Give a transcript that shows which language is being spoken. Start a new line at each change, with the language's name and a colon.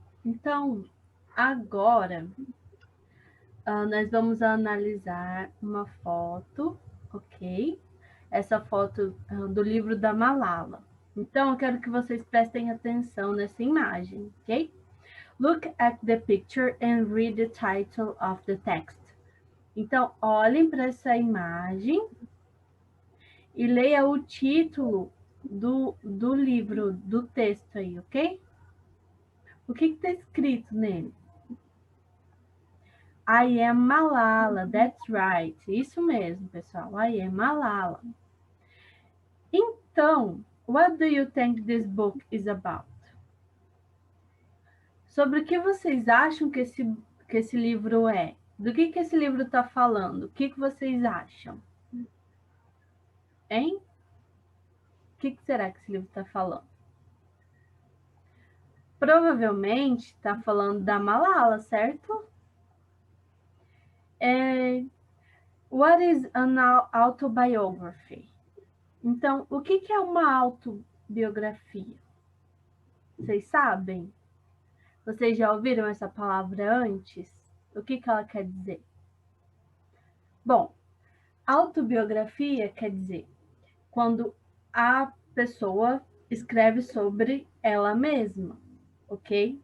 Portuguese: Então, agora nós vamos analisar uma foto, ok? Essa foto do livro da Malala. Então, eu quero que vocês prestem atenção nessa imagem, ok?
English: Look at the picture and read the title of the text.
Portuguese: Então, olhem para essa imagem e leia o título do livro, do texto aí, ok? O que está escrito nele?
English: I am Malala, that's right.
Portuguese: Isso mesmo, pessoal.
English: I am Malala. Então, what do you think this book is about?
Portuguese: Sobre o que vocês acham que esse livro é? Do que esse livro está falando? O que vocês acham? Hein? O que será que esse livro está falando? Provavelmente está falando da Malala, certo?
English: What is an autobiography?
Portuguese: Então, o que é uma autobiografia? Vocês sabem? Vocês já ouviram essa palavra antes? O que ela quer dizer? Bom, autobiografia quer dizer quando a pessoa escreve sobre ela mesma, ok?